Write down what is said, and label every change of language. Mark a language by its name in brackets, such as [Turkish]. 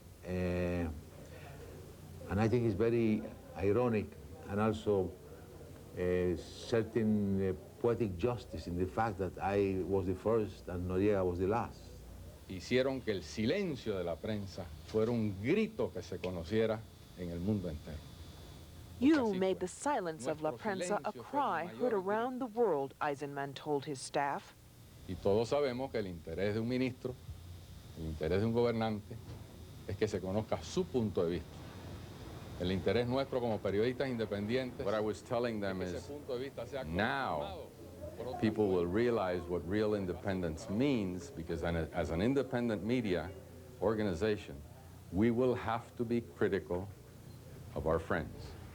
[English] And I think it's very ironic and also a certain poetic justice in the fact that I was the first and Noriega was the last. [Spanish] Hicieron que el silencio de la prensa fuera un grito que se conociera en el mundo entero. [English] You made the silence of La Prensa a cry heard around the world, Eisenman told his staff. [Spanish] Y todos sabemos que el interés de un ministro, el interés de un gobernante, es que se conozca su punto de vista. El interés nuestro como periodistas independientes. [English] What I was telling them is, now people will realize what real independence means, because as an independent media organization, we will have to be critical of our friends.